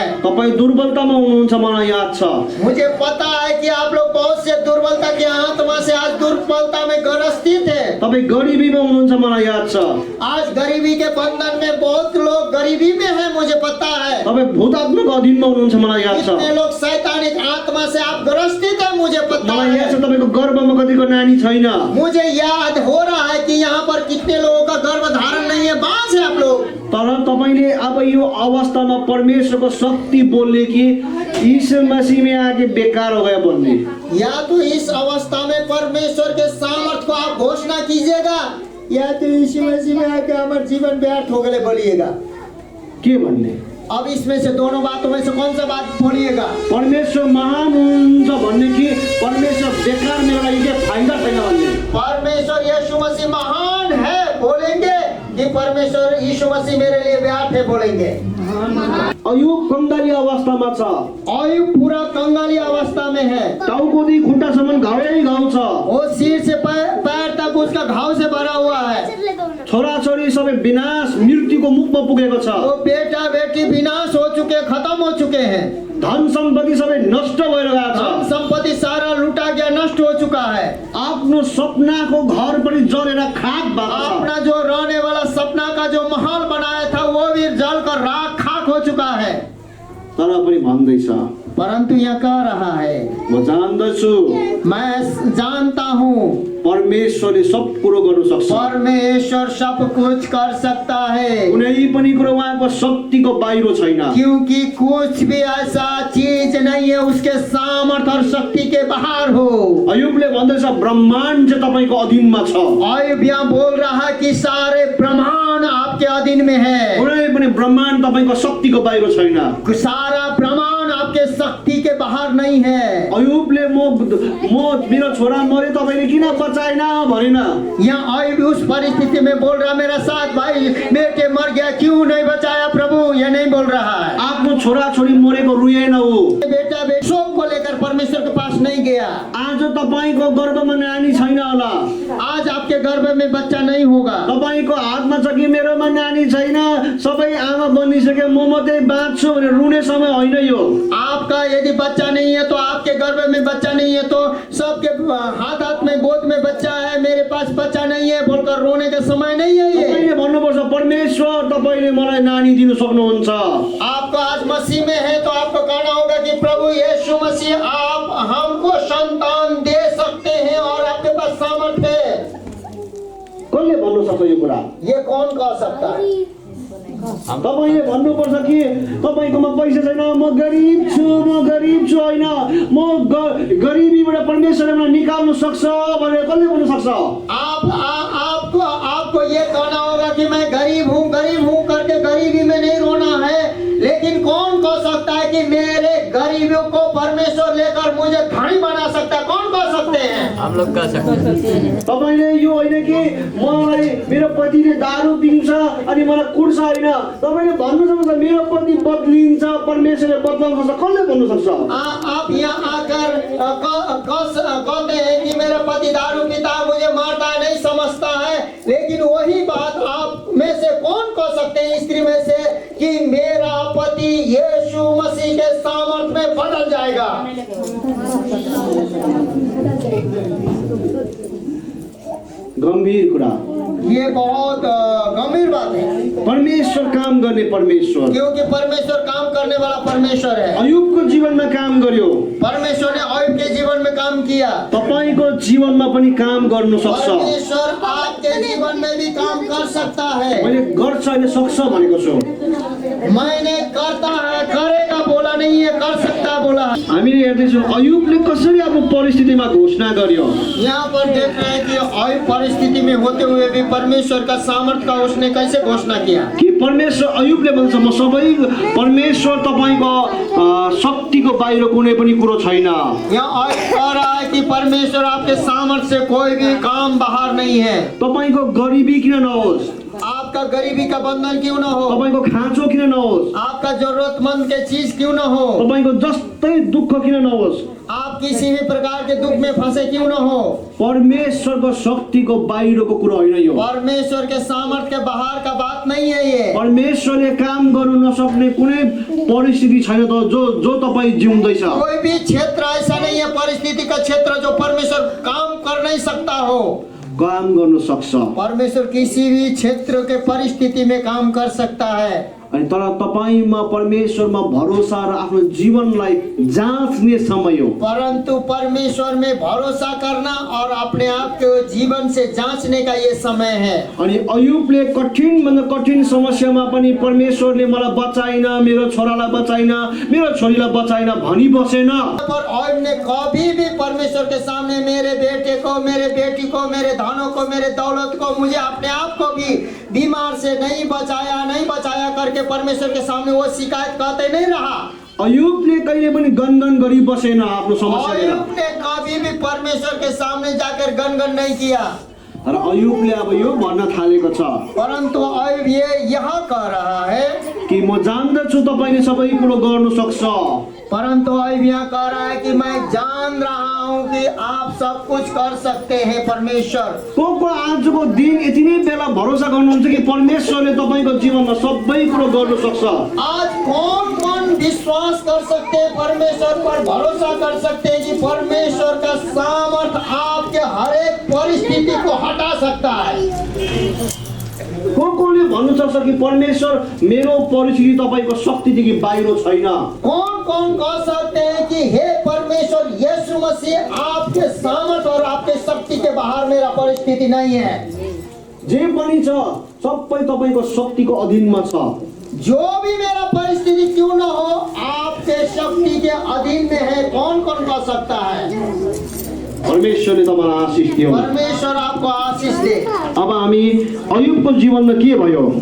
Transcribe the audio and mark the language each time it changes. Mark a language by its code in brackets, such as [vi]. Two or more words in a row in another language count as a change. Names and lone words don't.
[ne] तपाई दुर्बलतामा हुनुहुन्छ, मलाई याद छ। [hi] मुझे पता है कि आप लोग बहुत से दुर्बलता के आत्मा से आज दुर्बलता में ग्रसित है। [ne] तपाई गरिबीमा हुनुहुन्छ, मलाई याद छ। [hi] आज गरीबी के बंधन में बहुत लोग गरीबी में है, मुझे पता है। [ne] तपाई भूतात्माको अधीनमा हुनुहुन्छ, मलाई याद छ। [hi] कितने लोग शैतानिक आत्मा से आप ग्रसित है, मुझे पता [ne] मलाई याद [hi] है। [ne] छ तपाईको गर्भमा कतिको नानी छैन। [hi] मुझे याद हो रहा है कि यहाँ पर कितने लोगों का गर्भ धारण नहीं है, बांझ है आप लोग। [ne] तर तपाईले अब यो अवस्थामा परमेश्वरको शक्ति बोल्ने कि यीशु मसीह [hi] में आके बेकार हो गया [ne] बोल्ने। [hi] या तो इस अवस्था में परमेश्वर के सामर्थ्य को आप घोषणा कीजिएगा, या तो यीशु मसीह में आके हमारा जीवन व्यर्थ हो गए बोलिएगा। [ne] के भन्ने? [hi] अब इसमें से दोनों बातों में से कौन सा बात बोलिएगा? [ne] परमेश्वर महान हुनुहुन्छ भन्ने कि परमेश्वर बेकार मेरो लागि के फाइदा छैन भन्ने? [hi] परमेश्वर यीशु मसीह महान है बोलेंगे कि परमेश्वर यीशु मसीह मेरे लिए व्यर्थ है बोलेंगे? [ne] अयुब कंगाली अवस्थामा छ। [hi] अयुब पूरा कंगाली अवस्था में है। [ne] टाउकोदेखि खुट्टासम्म घावै घाउ छ। [hi] वो सिर से पैर तक उसका घाव से भरा हुआ है। [ne] छोराछोरी सबै विनाश मृत्युको मुखमा पुगेको छ। [hi] वो बेटा बेटी विनाश हो चुके, खत्म हो चुके हैं। [ne] धन सम्पत्ति सबै नष्ट भएर गएको छ। [hi] धन संपत्ति सारा लूटा गया, नष्ट हो चुका है। [ne] आफ्नो सपनाको घर पनि जलेर खाक भएको छ। [hi] अपना जो रहने वाला सपना का जो महल बनाया था वो भी जलकर राख खाक हो चुका है। [ne] तर पनि भन्दैछ, [hi] परंतु यह कह रहा है, [ne] म जान्दछु [hi] मैं जानता हूँ [ne] परमेश्वरले सब कुरो गर्न सक्छ। [hi] परमेश्वर सब कुछ कर सकता है, [ne] कुनै पनि कुरो उहाँको शक्तिको बाहिर छैन। [hi] क्योंकि कुछ भी ऐसा चीज नहीं है उसके सामर्थ्य और शक्ति के बाहर हो। [ne] अयुबले भन्दैछ ब्रह्माण्ड चाहिँ तपाईको अधीनमा छ। [hi] अयुब यहाँ बोल रहा है कि सारे ब्रह्मांड आपके अधीन में है। [ne] कुनै पनि ब्रह्माण्ड तपाईको शक्तिको बाहिर छैन। [hi] सारा ब्रह्मांड आपके शक्ति के बाहर नहीं है। [ne] अयुबले म मेरो छोरा मरे तपाईले किन बचाएन भनेन। [hi] यहाँ अयुब उस परिस्थिति में बोल रहा मेरा साथ भाई बेटे मर गया, क्यों नहीं बचाया प्रभु, ये नहीं बोल रहा है। [ne] आफ्नो छोरा छोरी मरेको रुएन हो। [hi] बेटा बेटी शोक को लेकर परमेश्वर के पास नहीं गया। [ne] आज तपाईको गर्भमा नानी छैन होला। [hi] आज आपके गर्भ में बच्चा नहीं होगा। [ne] तपाईको हातमा छ कि मेरोमा नानी छैन, सबै आमा बनिसके म मात्रै बाँच्छु भने रुने समय होइन यो। [hi] आपका यदि बच्चा नहीं है तो आपके गर्भ में बच्चा नहीं है तो सबके हाथ हाथ में गोद में बच्चा है, मेरे पास बच्चा नहीं है बोलकर रोने का समय नहीं है ये। [ne] तपाईले भन्नुपर्छ परमेश्वर तपाईले मलाई नानी दिनु सक्नुहुन्छ। [hi] आपका आज मसीह में है तो आपको कहना होगा कि प्रभु यीशु मसीह आप हमको संतान दे सकते हैं और आपके पास सामर्थ्य है। [ne] कसले भन्नु सक्छ यो कुरा? [hi] ये कौन कह सकता है? [ne] तपाईले भन्नुपर्छ कि तपाईकोमा पैसा छैन, म गरिब छु होइन, म गरिबीबाट परमेश्वरले मलाई निकाल्नु सक्छ भनेर कसले भन्नु सक्छ? [hi] आपको ये कहना होगा कि मैं गरीब हूँ करके गरीबी में नहीं रोना है, लेकिन कौन कह सकता है कि मेरे गरीबियों को परमेश्वर लेकर मुझे धनी बना सकता है? कौन कह सकते हैं? हम लोग कर सकते हैं। [ne] तपाईले यो होइन कि मलाई मेरो पतिले दारू पिन्छ अनि मलाई कुट्छ होइन, तपाईले भन्नु सक्नुहुन्छ मेरो पति बदलिन्छ, परमेश्वरले बदलाउन सक्छ। कसले भन्नु सक्छ? [hi] आप यहाँ आकर कहते हैं कि मेरा पति दारू पीता है, मुझे मारता है, नहीं समझता है, लेकिन वही बात आप में से कौन कह सकते हैं स्त्री में से कि मेरा पति यीशु मसीह के सामर्थ में बदल जाएगा? [ne] गम्भीर कुरा। [hi] ये बहुत गंभीर बात है, [ne] परमेश्वर काम गर्ने परमेश्वर, [hi] क्योंकि परमेश्वर काम करने वाला परमेश्वर है। [ne] अयुबको जीवनमा काम गर्यो, [hi] परमेश्वर ने अयुब के जीवन में काम किया। [ne] तपाईको जीवनमा पनि काम गर्नु सक्छ। [hi] परमेश्वर आपके जीवन में भी काम कर सकता है। [ne] मैले गर्छ होइन सक्छ भनेको छु। [hi] मैंने करता है, करेगा बोला नहीं है, कर सकता बोला। [ne] हामीले हेर्दैछौँ अयुबले कसरी आफ्नो परिस्थितिमा घोषणा गर्यो। [hi] यहाँ पर देख रहे हैं कि अयुब परिस्थिति में होते हुए भी परमेश्वर का सामर्थ का उसने कैसे घोषणा किया [ne] कि परमेश्वर अयुबले भन्छ म सबै परमेश्वर तपाईको शक्तिको बाहिर कुनै पनि कुरो छैन। [hi] यहाँ अयुब कह रहा है कि परमेश्वर आपके सामर्थ से कोई भी काम बाहर नहीं है। [ne] तपाईको गरिबी किन नहोस्, [hi] आपका गरीबी का बंधन क्यों न हो, [ne] तपाईको खाँचो किन नहोस्, [hi] आपका जरूरतमंद के चीज क्यों न हो, [ne] तपाईको जस्तै दुःख किन नहोस्, [hi] आप किसी भी प्रकार के दुख में फंसे क्यों न हो, [ne] परमेश्वरको शक्तिको बाहिरको कुरो होइन यो। [hi] परमेश्वर के सामर्थ के बाहर का बात नहीं है ये। [ne] परमेश्वरले काम गर्नु नसक्ने कुनै परिस्थिति छैन त जो तपाई जिउँदैछ। [hi] कोई भी क्षेत्र ऐसा नहीं है, परिस्थिति का क्षेत्र जो परमेश्वर काम कर नहीं सकता हो। [ne] काम गर्नु सक्छ। [hi] परमेश्वर किसी भी क्षेत्र के परिस्थिति में काम कर सकता है। [ne] अनि तर तपाईमा परमेश्वरमा भरोसा र आफ्नो जीवनलाई जाँच्ने समय हो। [hi] परंतु परमेश्वर में भरोसा करना और अपने आप के जीवन से जांचने का ये समय है। [ne] अनि अयुबले कठिन भन्दा कठिन समस्यामा पनि परमेश्वरले मलाई बचाइन, मेरो छोरालाई बचाइन, मेरो छोरीलाई बचाइन भनी बसेन। [hi] पर अयुब ने कभी भी परमेश्वर के सामने मेरे बेटे को, मेरे बेटी को, मेरे धनों को, मेरे दौलत को, मुझे अपने आप को भी बीमार से नहीं बचाया करके परमेश्वर के सामने वो शिकायत करते नहीं रहा। [ne] अयुबले कहिले पनि गनगन गरी बसेन आफ्नो समस्या लिएर। [hi] अयुब ने कभी भी परमेश्वर के सामने जाकर गनगन नहीं किया। [ne] र अयुबले अब यो भन्न थालेको छ, [hi] परंतु अयुब ये यहाँ कह रहा है [ne] कि म जान्दछु तपाईले सबै कुरो गर्नु सक्छ। [hi] परंतु अयुब यहाँ कह रहा है कि मैं जान रहा हूँ कि आप सब कुछ कर सकते हैं परमेश्वर। [ne] को आजको दिन यति नै बेला भरोसा गर्नुहुन्छ कि परमेश्वरले तपाईको जीवनमा सबै कुरो गर्नु सक्छ। [hi] आज कौन कौन विश्वास कर सकते हैं, परमेश्वर पर भरोसा कर सकते हैं कि परमेश्वर का सामर्थ आपके हर एक परिस्थिति को हटा सकता है। [ne] कोले भन्नु सक्छ कि परमेश्वर मेरो परिस्थिति तपाईको शक्तिदेखि बाहिर छैन। [hi] कौन कौन कह सकते हैं कि हे परमेश्वर यीशु मसीह आपके सामर्थ और आपके शक्ति के बाहर मेरा परिस्थिति नहीं है। [ne] जे पनि छ सबै तपाईको शक्तिको अधीनमा छ। [hi] जो भी मेरा परिस्थिति क्यों न हो आपके शक्ति के अधीन में है। कौन कौन कह सकता है? [ne] परमेश्वरले तपाईलाई आशिष दियो। [hi] परमेश्वर आपको आशीष दे। [ne] अब हामी अयुबको जीवनमा के भयो